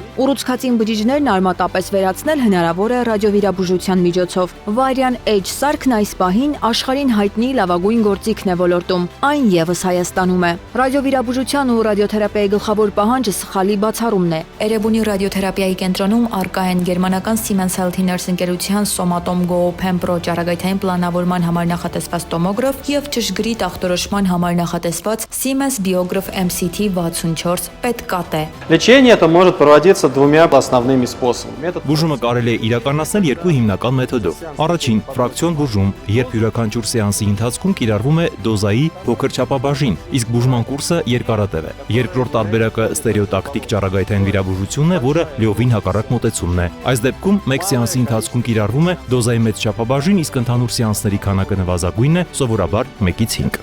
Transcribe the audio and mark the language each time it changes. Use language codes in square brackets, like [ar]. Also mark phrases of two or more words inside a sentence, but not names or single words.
[hy] Ուռուցքածին բջիջներն արմատապես վերացնել հնարավոր է ռադիովիրաբուժության միջոցով։ Varian H սարքն այս պահին աշխարհին հայտնի լավագույն գործիքն է ոլորտում, այն եւս Հայաստանում է։ Ռադիովիրաբուժության ու ռադիոթերապիայի գլխավոր պահանջը սխալի բացառումն է։ Էրեբունի ռադիոթերապիայի կենտրոնում առկա են գերմանական Siemens Healthineers ընկերության Somatom Go Pen Pro ճառագայթային պլանավորման համար նախատեսված տոմոգրաֆ եւ ճշգրիտ ախտորոշման համար նախատեսված Siemens Biograph MCT 64 պետկատ է։ [ru] Лечение это может проводиться двумя основными способами. [hy] Բուժումը կարելի է իրականացնել երկու հիմնական մեթոդով։ Առաջին՝ ֆրակցիոն բուժում, երբ յուրաքանչյուր սեանսի ընթացքում կիրառվում է դոզայի փոքր չափաբաժին, իսկ բուժման կուրսը երկարատև է։ Երկրորդ տարբերակը ստերեոտակտիկ ճառագայթային վիրաբուժությունն է, որը լիովին հակառակ մոտեցումն է։ Այս դեպքում մեկ սեանսի ընթացքում կիրառվում է դոզայի մեծ չափաբաժին, իսկ ընդհանուր սեանսների քանակը նվազագույնն է, սովորաբար 1-ից 5։